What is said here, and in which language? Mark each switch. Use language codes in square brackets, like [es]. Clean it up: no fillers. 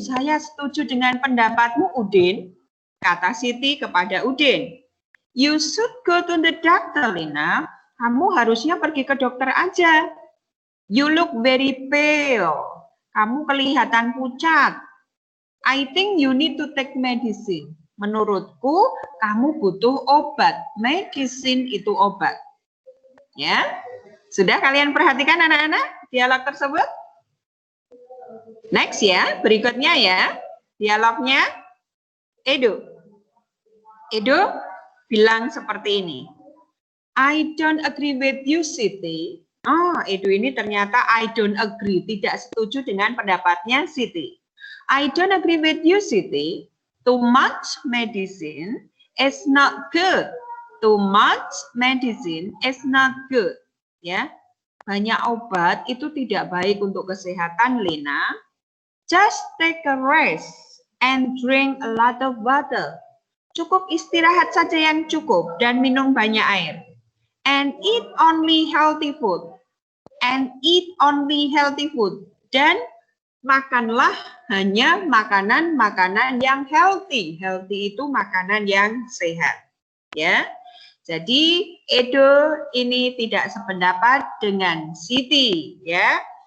[id] Saya setuju dengan pendapatmu, Udin. Kata Siti kepada Udin. [en] You should go to the doctor, Lina. [id] Kamu harusnya pergi ke dokter aja. [en] You look very pale. [id] Kamu kelihatan pucat. [en] I think you need to take medicine. [id] Menurutku, kamu butuh obat. Medicine itu obat. Ya, sudah kalian perhatikan anak-anak dialog tersebut? Next ya, berikutnya ya, dialognya Edo. Edo bilang seperti ini. [en] I don't agree with you, Siti. [id] Oh, Edo ini ternyata [en] I don't agree, [id] tidak setuju dengan pendapatnya Siti. [en] I don't agree with you, Siti. Too much medicine is not good. Too much medicine is not good. [id] Ya, banyak obat itu tidak baik untuk kesehatan, Lina. [en] Just take a rest and drink a lot of water. [id] Cukup istirahat saja yang cukup dan minum banyak air. [en] And eat only healthy food. And eat only healthy food. [id] Dan makanlah hanya makanan-makanan yang healthy. Healthy itu makanan yang sehat. Ya. Jadi Edo ini tidak sependapat dengan Siti, ya.